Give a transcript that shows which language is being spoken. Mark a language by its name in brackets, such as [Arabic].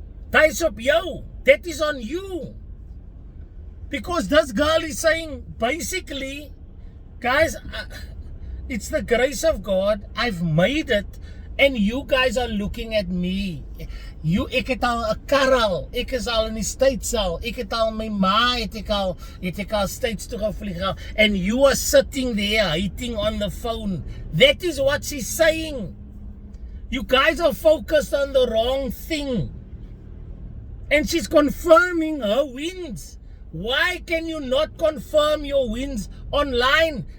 [English] That is [Afrikaans] op jou. [English] That is on you. Because this girl is saying, basically, guys, it's the grace of God. I've made it. And you guys are looking at me. [Afrikaans] Ek het al 'n kar al. Ek is al in die States al. Ek het al my ma het ek al States toe gevlieg al. [English] And you are sitting there hating on the phone. That is what she's saying. You guys are focused on the wrong thing. And she's confirming her wins. Why can you not confirm your wins online?